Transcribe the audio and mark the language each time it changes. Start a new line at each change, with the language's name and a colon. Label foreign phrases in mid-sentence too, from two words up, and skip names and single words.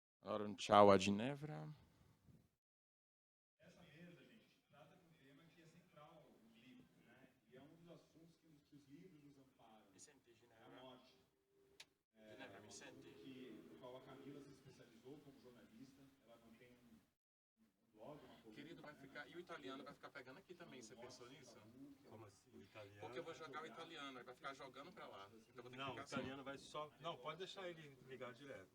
Portuguese: Ora um tchau a Ginevra. Essa mesa, gente, trata de um tema que é central no livro, né? E é um dos assuntos que os livros nos amparam.
Italian: Mi senti,
Portuguese: É a Ginevra? morte.
Italian: Ginevra, mi senti?
Portuguese: No qual a Camila se especializou como jornalista. Ela mantém um blog, uma coluna. Querido, vai ficar. E o italiano vai ficar pegando aqui também, você pensou nisso? Como assim? O italiano? Porque eu vou jogar o italiano, ele vai ficar jogando pra lá. Então eu vou ter que Não, o ficar italiano vai só. Não, pode deixar ele ligar direto.